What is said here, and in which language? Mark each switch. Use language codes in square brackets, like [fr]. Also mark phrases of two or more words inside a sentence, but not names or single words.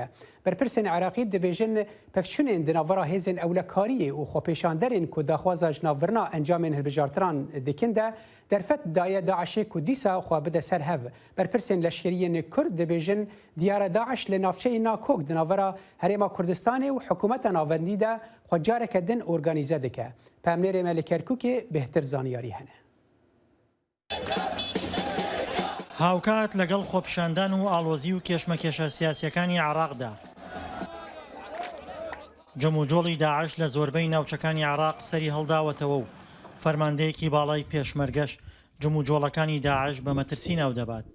[ku] Berpirsên Iraqî dibêjin pevçûnên di navbera hêzên ewlekariyê û xwepêşanderên ku daxwaza ji navbirina encamên hilbijartiran dikin de derfet daye Daişê ku dîsa xwe bide ser hev. Berpirsên leşkeriyên Kurd dibêjin diyara Daeş li navçeyê Nakok di navbera Herêma Kurdistanê û hikûmeta navendî de xwe careke din organize dike. Pemnêrê me li Kerkûkê bêhtir zaniyarî hene. [ckb] هاوکات لەگەڵ خۆپیشاندان و ئاڵۆزی و کێشمەکێشە سیاسیەکانی عێراقدا جەموجۆڵی داعش لە زۆربەی ناوچەکانی عێراق سەری هەڵداوەتەوە و فەرماندەیەکی باڵای پێشمەرگەش جەموجۆڵەکانی داعش بە مەترسی ناو دەبات.